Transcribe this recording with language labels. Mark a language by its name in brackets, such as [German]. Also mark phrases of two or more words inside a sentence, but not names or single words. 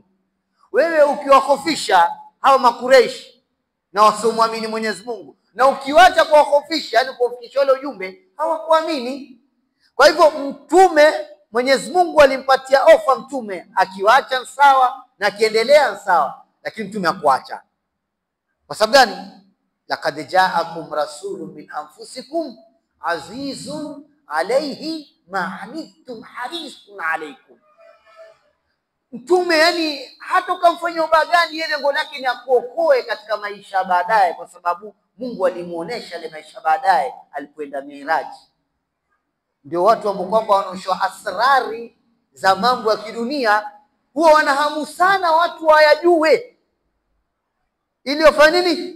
[Swahili] Wewe ukiwahofisha hawa makureishi na wasomwamini Mwenyezi Mungu, na ukiwacha kuwahofisha, yani kuwafikisha ule ujumbe, hawakuamini. Kwa hivyo mtume, Mwenyezi Mungu alimpatia ofa mtume, akiwacha sawa na akiendelea sawa, lakini mtume hakuacha. Kwa sababu gani? [Arabic] لقد جاءكم رسول من أنفسكم عزيز عليه ما عنتم حريص عليكم. [Swahili] Mtume yani hata ukamfanyia ubaya gani, yeye lengo lake ni akuokoe katika maisha baadaye, kwa sababu Mungu alimuonesha ile maisha baadaye alipoenda Miraji. Ndio watu ambao kwamba wanaoshwa asrari za mambo ya kidunia huwa wanahamu sana watu wayajue, ili wafanye nini?